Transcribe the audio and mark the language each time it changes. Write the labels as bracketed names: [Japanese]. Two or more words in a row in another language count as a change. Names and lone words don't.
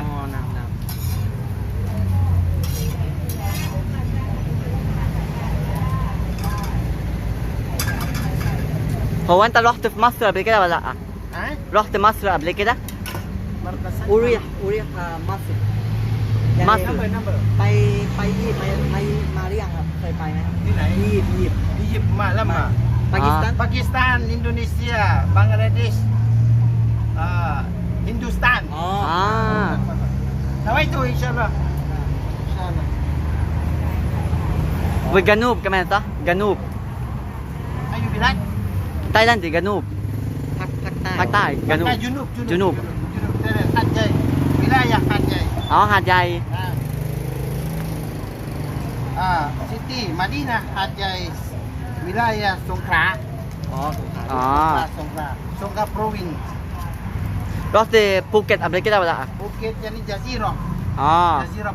[Arabic] نعم هو انت رحت في مصر قبل كده ولا لا؟ ها رحت مصر قبل كده؟ أريح مصر مصر [Thai] ไปยีปมาหรือยังครับเคยไปไหม ที่ไหน ยีป อียิปต์มาแล้วมา ปากีสถาน ปากีสถานอินโดนีเซียบังกลาเทศฮินดูสถาน อ๋อ [Arabic] نويته ان شاء الله ان شاء الله والجنوب كمان صح؟ جنوب اي بلاد تايلاند جنوب ภาคใต้ جنوب جنوب حد جاي ولايه حد جاي [Thai] อ๋อหาดใหญ่ [Arabic] سيتي مدينه حد جاي ولايه سونخلا [Thai] อ๋อ [Arabic] سونخلا بروفين رحت بوكيت قبل كده ولا لا؟ بوكيت يعني جزيره جزيرة